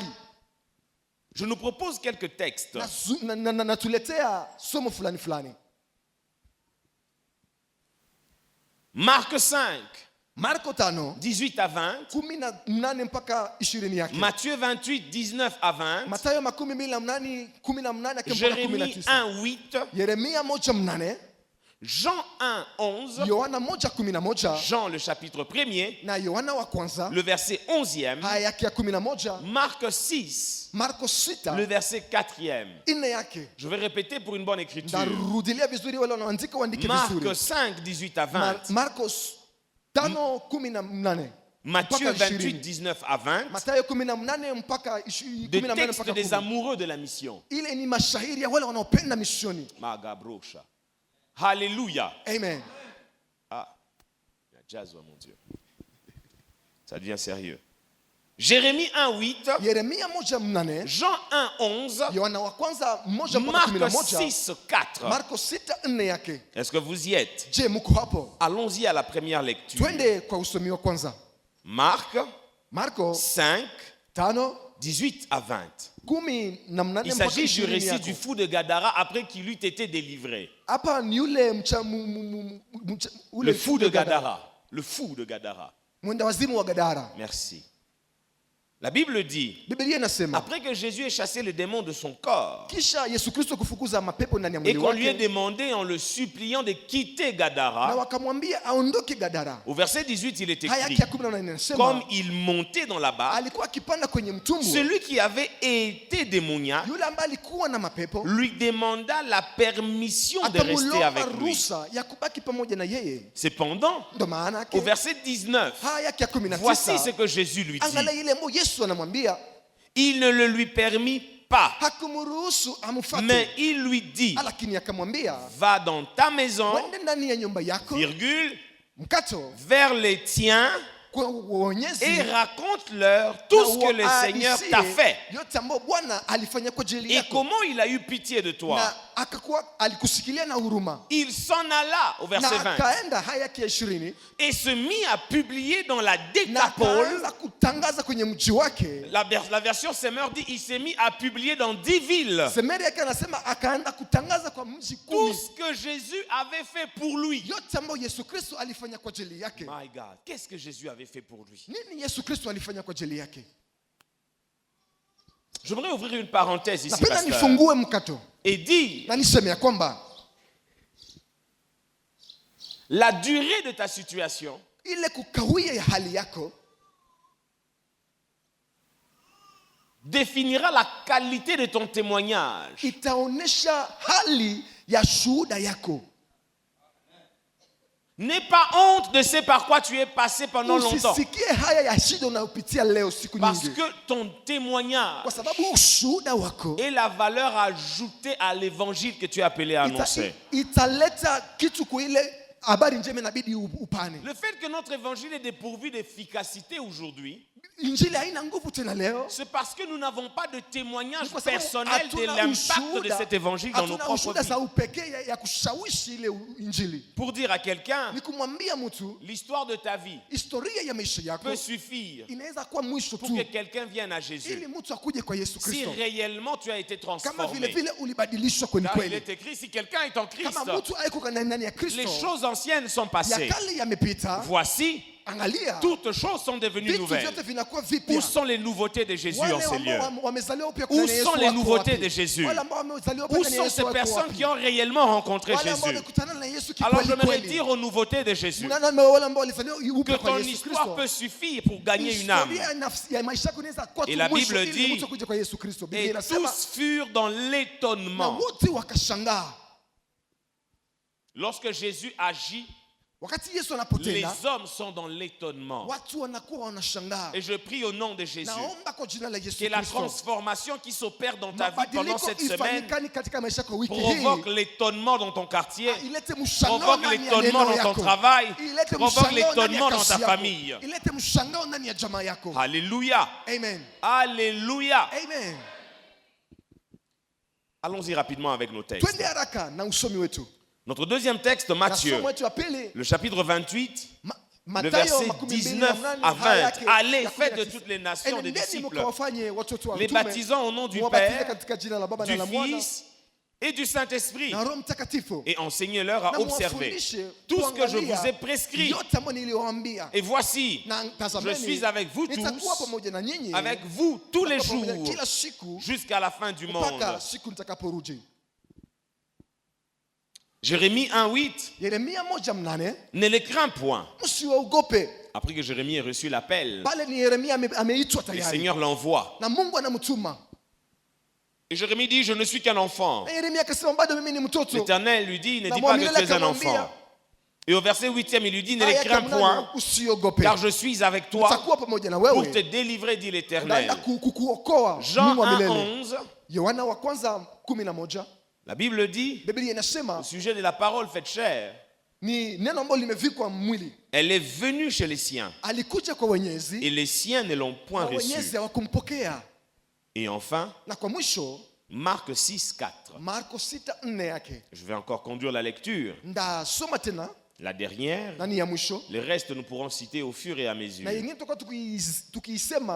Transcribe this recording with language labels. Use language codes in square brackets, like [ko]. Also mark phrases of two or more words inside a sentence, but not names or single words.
[fr] Je nous propose quelques textes. [sw] Natuletea somo fulani fulani. [fr] Marc 5, [sw] Marko 5 [fr] 18 à 20. [sw] 18 mpaka 20 yake. [fr] Matthieu 28, 19 à 20. [sw] Mathayo 28 18 mpaka [fr] Jérémie 19. 1, 8. [sw] Yeremia 1:8, [fr] Jean 1, 11. [sw] Yohana 1:11 [fr] Jean, le chapitre 1er, [sw] na Yohana wa kwanza [fr] le verset 11e. [sw] haya yake ya 11, [fr] Marc 6, [sw] Marko 6 [fr] le verset 4e. [sw] 4 yake. [fr] Je vais répéter pour une bonne écriture. [sw] Ndarudilia vizuri wale wanaandika waandike [fr] Marc [sw] vizuri. [fr] 5, 18 à 20. [sw] Marko 5:18. [fr] Matthieu [sw] mpaka [fr] 28, 19 à 20. [sw] Mathayo 18 mpaka 18 [fr] Des 18 textes [sw] mpaka [fr] des 10. amoureux de la mission. [sw] Ile ni mashahiri ya wale wanaopenda misioni. Magabrosha. [fr] Alléluia. Amen. Ah, il y a jazz, mon Dieu. Ça devient sérieux. Jérémie 1, 8. [sw] Yeremia 1:8, [fr] Jean 1, 11. [sw] Yohana wa kwanza 1 mpaka [fr] Marc 11, 6, 4. [sw] Marko 6:4 yake. [fr] Est-ce que vous y êtes? Je, [sw] mko hapo? [fr] Allons-y à la première lecture. [sw] Twende kwa usomi wa kwanza. [fr] Marc [sw] Marko [fr] 5, [sw] 5 [fr] 18 à 20. [sw] 18 [fr] Il [sw] mpaka [fr] s'agit du [sw] 20 [fr] récit [sw] yako. [fr] du fou de Gadara après qu'il eut été délivré. [sw] Hapa ni yule [fr] Le fou de Gadara. Le fou de Gadara. [sw] Mwenda wazimu wa Gadara. [fr] Merci. La Bible dit, [sw] Biblia inasema [fr] après que Jésus ait chassé le démon de son corps [sw] kisha Yesu Kristo kufukuza mapepo ndani ya [fr] et [sw] mwili [fr] qu'on lui ait [sw] wake, [fr] demandé en le suppliant de quitter [sw] na Gadara, wakamwambia aondoke Gadara. [fr] au verset 18, il est [sw] Haya [fr] écrit, [sw] yake ya 18 inasema [fr] comme il montait dans la barque, [sw] alikuwa akipanda kwenye mtumbu, [fr] celui qui avait été démoniaque [sw] yule ambaye alikuwa na mapepo [fr] lui demanda la permission de rester [sw] akamulomba [fr] avec lui. [sw] ruhusa ya kubaki pamoja na yeye. [fr] Cependant, [sw] Ndo maana [fr] au [sw] yake [fr] verset 19, [sw] haya yake ya [fr] voici ce [sw] 19, [fr] que Jésus lui [sw] angalia [fr] dit. [sw] ile ambayo Yesu anamwambia, [fr] Il ne le lui permit pas, [sw] hakumruhusu amfuate, [fr] mais il lui dit, [sw] lakini akamwambia [fr] va dans ta maison, [sw] wende ndani ya nyumba yako [fr] virgule, [sw] mkato [fr] vers les tiens [sw] kwa uonyezi [fr] et raconte-leur tout ce que le Seigneur t'a fait [sw] yote ambayo Bwana alifanya kwa ajili [fr] et [sw] yako [fr] comment il a eu pitié de toi. [sw] na akakuwa alikusikilia na huruma [fr] Il s'en alla au verset [sw] na [fr] 20 [sw] akaenda haya yake ya 20 [fr] et se mit à publier dans la [sw] na [fr] Décapole. [sw] akaanza kutangaza kwenye mji wake. [fr] La version Semeur dit il s'est mis à publier dans 10 villes [sw] Semeri yake anasema akaenda kutangaza kwa mji [fr] tout [sw] 10 [fr] ce que Jésus avait fait pour lui. [sw] yote ambayo Yesu Kristo alifanya kwa ajili yake. [en] My God, [fr] qu'est-ce que Jésus avait fait pour lui? [sw] Nini Yesu Kristo alifanya kwa ajili yake? [fr] J'aimerais ouvrir une parenthèse ici, [sw] Napenda [fr] pasteur, [sw] nifungue mkato [fr] et dire [sw] na niseme ya kwamba [fr] la durée de ta situation [sw] ile kukawia ya hali yako [fr] définira la qualité de ton témoignage. [sw] itaonesha hali ya shuhuda yako. [fr] N'aie pas honte de ce par quoi tu es passé pendant longtemps. [sw] Usisikie haya ya shida unayopitia leo siku [fr] Parce [sw] nyingi, [fr] que ton témoignage [sw] kwa sababu ushuhuda wako [fr] est la valeur ajoutée à l'évangile que tu es appelé à annoncer. [sw] italeta kitu kwa ile habari njema inabidi upane. [fr] Le fait que notre évangile est dépourvu d'efficacité aujourd'hui, [sw] Injili haina nguvu tena leo, [fr] c'est parce que nous n'avons pas de témoignage [sw] kwa sababu [fr] personnel de [sw] hatuna [fr] l'impact de cet évangile dans nos [sw] hatuna [fr] propres [sw] ushuhuda za [fr] vies. [sw] upekee ya kushawishi ile injili. [fr] Pour dire à quelqu'un, [sw] Ni kumwambia mtu [fr] l'histoire de ta vie [sw] historia ya maisha yako [fr] peut suffire [sw] inaweza kuwa mwisho [fr] pour [sw] tu [fr] que quelqu'un vienne à [sw] ili [fr] Jésus. [sw] mtu akuje kwa Yesu [fr] Si [sw] Kristo, [fr] réellement tu as été [sw] kama vile [fr] transformé. [sw] vile ulibadilishwa kweli [fr] Car il [sw] kweli. [fr] est écrit, si quelqu'un est en Christ, [sw] Kama mtu aiko ndani ya [fr] les [sw] Kristo, [fr] choses anciennes sont [sw] ya [fr] passées. [sw] kale yamepita, [fr] Voici, [sw] angalia [fr] toutes choses sont devenues [sw] vitu [fr] nouvelles. [sw] vyote vinakuwa [fr] Où [sw] vipya. [fr] sont les nouveautés de Jésus en [sw] Wale [fr] ces lieux? [sw] ambao wamezaliwa upya [fr] Où [sw] ndani ya Yesu [fr] sont les [sw] wako [fr] nouveautés [sw] wapi? [fr] de Jésus? [sw] Wale ambao wamezaliwa upya [fr] Où [sw] ndani ya [fr] sont [sw] Yesu [fr] ces [sw] wako [fr] personnes [sw] wapi? [fr] qui ont réellement rencontré [sw] Wale ambao [fr] Jésus? [sw] walikutana na Yesu [fr] Alors [sw] kikweli [fr] j'aimerais [sw] kweli. [fr] dire aux nouveautés de Jésus [sw] Mnaona wale ambao walizaliwa [fr] que [sw] upya kwa [fr] ton [sw] Yesu [fr] histoire [sw] Kristo. [fr] peut suffire pour gagner une âme. [sw] Historia ya nafsi ya maisha yako inaweza kuwa [fr] Et [sw] tu [fr] la [sw] mwisho [fr] Bible [sw] ili [fr] dit, [sw] mtu akuje kwa Yesu Kristo. Biblia [fr] Et [sw] inasema [fr] tous furent dans [sw] na [fr] l'étonnement. [sw] wote wakashangaa [fr] Lorsque Jésus agit, [sw] wakati Yesu [fr] les [sw] anapotenda, [fr] hommes sont dans l'étonnement. [sw] watu wanakuwa wanashangaa. [fr] Et je prie au nom de Jésus [sw] Naomba kwa jina la Yesu [fr] que la [sw] Kristo, [fr] transformation qui s'opère dans ta vie pendant [sw] mabadiliko [fr] cette semaine [sw] ifanyikane katika maisha yako wiki hii, [fr] provoque l'étonnement dans ton quartier, [sw] ilete mshangao [fr] provoque [sw] ndani ya [fr] l'étonnement [sw] neno [fr] dans ton [sw] yako, [fr] travail, [sw] ilete [fr] provoque [sw] mshangao ndani ya [fr] l'étonnement dans [sw] kazi [fr] ta [sw] yako, [fr] famille. [sw] ilete mshangao ndani ya jamaa yako. [fr] Alléluia. Amen. Alléluia. Amen. Allons-y rapidement avec nos textes. [sw] Twende haraka na usomi wetu. [fr] Notre deuxième texte, [sw] Na [fr] Matthieu, [sw] somo wetu ya pili, [fr] le chapitre 28, le [sw] Mathayo [fr] verset [sw] 28 [fr] 19 [sw] na [fr] à 20. [sw] haya yake [fr] Allez, [sw] ya [fr] faites de [sw] 19. [fr] toutes les nations des [sw] Enendeni [fr] disciples, [sw] mkawafanye watoto wa [fr] les [sw] mitume, [fr] baptisant au nom du [sw] muwabatize [fr] Père, [sw] katika jina la Baba na [fr] du [sw] la Mwana [fr] Fils et du Saint-Esprit, [sw] na Roho Mtakatifu, [fr] et enseignez-leur à [sw] na [fr] observer [sw] muwafundishe [fr] tout ce que je [sw] kuangalia [fr] vous ai prescrit. [sw] yote ambayo niliwaambia. [fr] Et voici, [sw] Na [fr] je [sw] tazameni, [fr] suis avec vous [sw] nitakuwa [fr] tous, [sw] pamoja na nyinyi [fr] avec vous tous les [sw] nitakuwa [fr] jours, [sw] pamoja kila siku [fr] jusqu'à la fin du monde. [sw] mpaka siku nitakaporudi. [fr] Jérémie 1:8, [sw] Yeremia 1:8, [fr] ne les crains point. [sw] msiwaogope. [fr] Après que Jérémie ait reçu l'appel, [sw] Pale ni Yeremia ameitwa [fr] le [sw] tayari [fr] Seigneur l'envoie. [sw] na Mungu anamtuma. [fr] Et Jérémie dit, je ne suis qu'un enfant. [sw] Na Yeremia akasema bado mimi ni mtoto. [fr] L'Éternel lui dit, ne [sw] Na [fr] dis pas que [sw] Mwamilele [fr] tu es un [sw] akamwambia, [fr] enfant. Et au verset 8e, il lui dit, ne les [sw] Aya [fr] crains [sw] yake [fr] point, [sw] mnane, usiogope. [fr] car je suis avec toi [sw] Nitakuwa pamoja na [fr] pour te [sw] wewe. [fr] délivrer, dit [sw] Naenda [fr] l'Éternel. [sw] kukuokoa. [fr] Jean [sw] Mungu wa milele. [fr] 1:11, [sw] Yohana wa kwanza 11, [fr] la Bible dit, [sw] Biblia inasema [fr] au sujet de la parole faite chair, [sw] ni neno ambalo limevikwa mwili. [fr] elle est venue chez les siens, [sw] Alikuja kwa wenyezi [fr] et les siens ne l'ont point [sw] na wenyezi [fr] reçue. [sw] hawakumpokea. [fr] Et enfin, [sw] Na kwa mwisho [fr] Marc 6:4. [sw] Marko 6:4 yake. [fr] Je vais encore conduire la lecture. [sw] Ndasoma tena [fr] La dernière, [sw] nani ya mwisho. [fr] les restes nous pourrons citer au fur et à mesure. [sw] Na yengine tutakuwa tukiisema